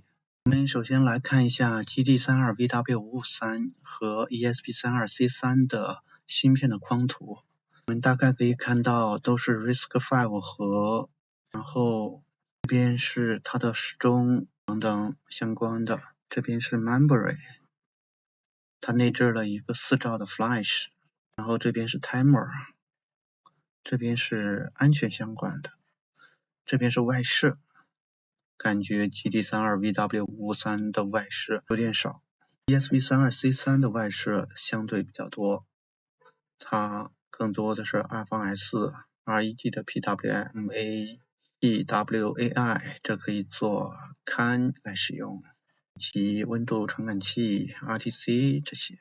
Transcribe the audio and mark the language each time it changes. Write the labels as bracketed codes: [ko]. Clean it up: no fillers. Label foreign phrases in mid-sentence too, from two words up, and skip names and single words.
[zh] 我們首先来看一下 GD32VW553 和 ESP32C3 的芯片的框图。我们大概可以看到都是 RISC-V 核，然後這邊是它的時鐘等等相關的，這邊是 memory， 它內置了一個4兆的 flash，然後這邊是 timer， 這邊是安全相關的，這邊是外設。感覺 GD32VW553 的外設有點少， ESP32C3 的外設相對比較多，它更多的是 iPhone-S、REG 的 PWM-A、PWAI， 這可以做 CAN 來使用，以及溫度傳感器 RTC 這些。